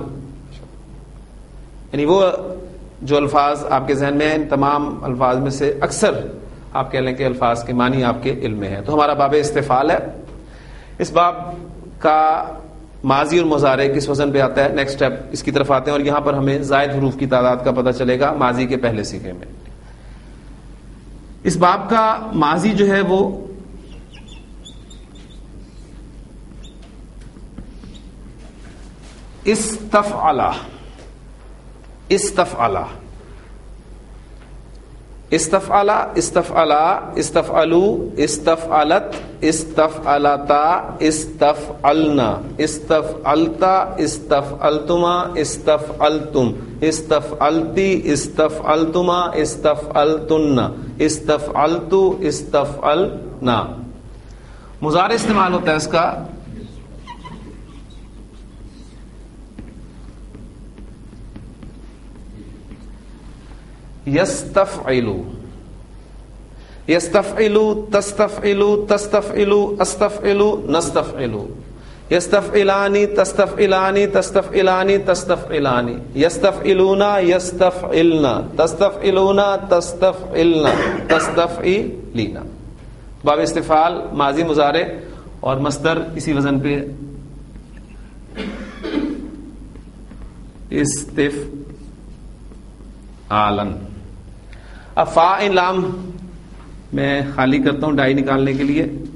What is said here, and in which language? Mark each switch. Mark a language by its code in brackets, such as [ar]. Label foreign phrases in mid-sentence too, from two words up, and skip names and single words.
[ur] یعنی وہ جو الفاظ آپ کے ذہن میں ہیں ان تمام الفاظ میں سے اکثر آپ کہہ لیں کہ الفاظ کے معنی آپ کے علم میں ہیں. تو ہمارا باب استفعال ہے. اس باب کا ماضی اور مضارع کس وزن پہ آتا ہے [en] next step [ur] اس کی طرف آتے ہیں, اور یہاں پر ہمیں زائد حروف کی تعداد کا پتہ چلے گا ماضی کے پہلے صیغے میں. اس باب کا ماضی جو ہے وہ استفعلا. [ar] استفعلا. استفعلا. استفعلا. استفعلو. استفعلت. استفعلتا. استفعلنا. استفعلتا. استفعلتما. استفعلتم. استفعلتی. استفعلتما. استفعلتن. استفعلتو. استفعلنا. [ur] مضارع استعمال ہوتا ہے اس کا یستفعلو. [ar] یستفعلو. تستفعلو. تستفعلو. استفعلو. نستفعلو. یستفعلانی. تستفعلانی. تستفعلانی. تستفعلانی. یستفعلونا. یستفعلنا. تستفعلونا. تستفعلنا. تستفعلینا. [ur] باب استفعال ماضی مضارع اور مصدر اسی وزن پہ استفعالن. اب فا عین لام میں خالی کرتا ہوں ڈائی نکالنے کے لیے.